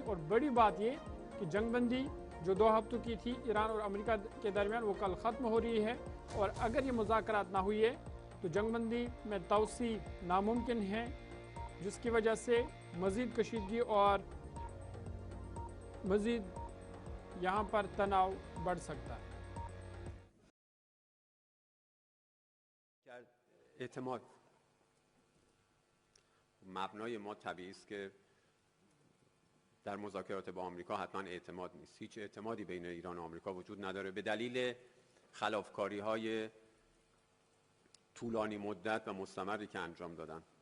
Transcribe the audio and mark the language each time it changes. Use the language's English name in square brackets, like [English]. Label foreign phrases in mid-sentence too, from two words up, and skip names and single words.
[Urdu] اور بڑی بات یہ کہ جنگ بندی جو 2 ہفتوں کی تھی ایران اور امریکہ کے درمیان، وہ کل ختم ہو رہی ہے، اور اگر یہ مذاکرات نہ ہوئی ہے تو جنگ بندی میں توسیع ناممکن ہے، جس کی وجہ سے مزید کشیدگی اور مزید یہاں پر تناؤ بڑھ سکتا ہے۔ [Persian] اعتماد مبنای ما طبیعی است که در مذاکرات با آمریکا حتما اعتماد نیست. هیچ اعتمادی بین ایران و آمریکا وجود نداره به دلیل خلافکاری‌های طولانی مدت و مستمری که انجام دادن.